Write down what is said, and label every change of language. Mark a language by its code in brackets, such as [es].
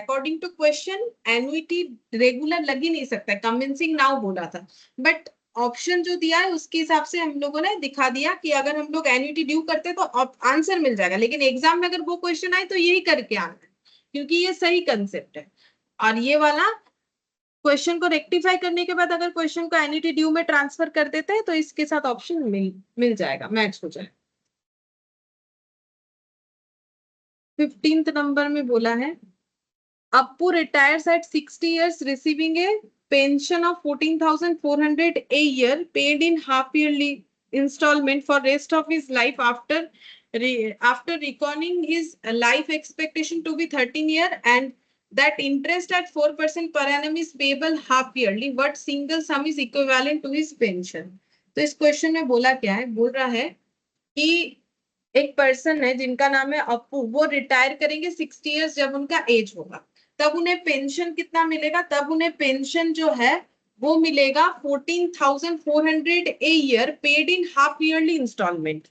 [hi] According to question annuity regular लग ही नहीं सकता, कन्विंसिंग नाउ बोला था, बट ऑप्शन जो दिया है उसके हिसाब से हम लोगों ने दिखा दिया कि अगर हम लोग एन्युटी ड्यू करते तो आंसर मिल जाएगा, लेकिन एग्जाम में अगर वो क्वेश्चन आए तो यही करके आना है, क्योंकि ये सही कंसेप्ट है। और ये वाला क्वेश्चन को रेक्टिफाई करने के बाद अगर क्वेश्चन को एन्युटी ड्यू में ट्रांसफर कर देते हैं तो इसके साथ ऑप्शन मिल जाएगा, मैच हो जाएगा। [en] 15th [hi] नंबर में बोला है [en] Appu retires at 60 years receiving a pension of 14,400 a year paid in half yearly installment for rest of his life after reckoning his life expectation to be 13 year and that interest at 4% per annum is payable half yearly. What single sum is equivalent to his pension? [hi] तो इस question में बोला क्या है, बोल रहा है कि एक पर्सन है जिनका नाम है अप्पू, वो रिटायर करेंगे 60 इयर्स जब उनका एज होगा, तब उन्हें पेंशन कितना मिलेगा, तब उन्हें पेंशन जो है वो मिलेगा 14,400 a year paid in half yearly instalment.